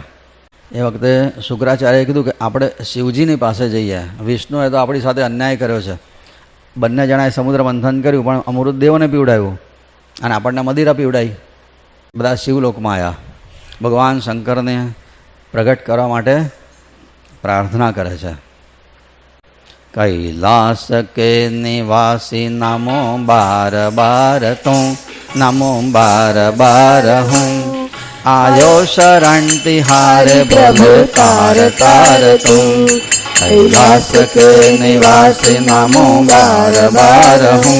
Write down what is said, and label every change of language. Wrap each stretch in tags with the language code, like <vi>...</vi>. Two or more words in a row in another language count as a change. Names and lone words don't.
<gu>એ વખતે શુક્રાચાર્યએ કીધું કે આપણે શિવજીની પાસે જઈએ. વિષ્ણુએ તો આપણી સાથે અન્યાય કર્યો છે. બંને જણાએ સમુદ્ર મંથન કર્યું, પણ અમૃત દેવોને પીવડાવ્યું અને આપણને મદિરા પીવડાવી. બધા શિવલોકમાં આવ્યા. ભગવાન શંકરને પ્રગટ કરવા માટે પ્રાર્થના કરે છે.</gu> <hi>कैलास के निवासी नमो बार बार तू, नमो बार बार हूँ आयो शरण तिहारे प्रभु तार तार तू. कैलास के निवासी नमो बार बार हूँ</hi>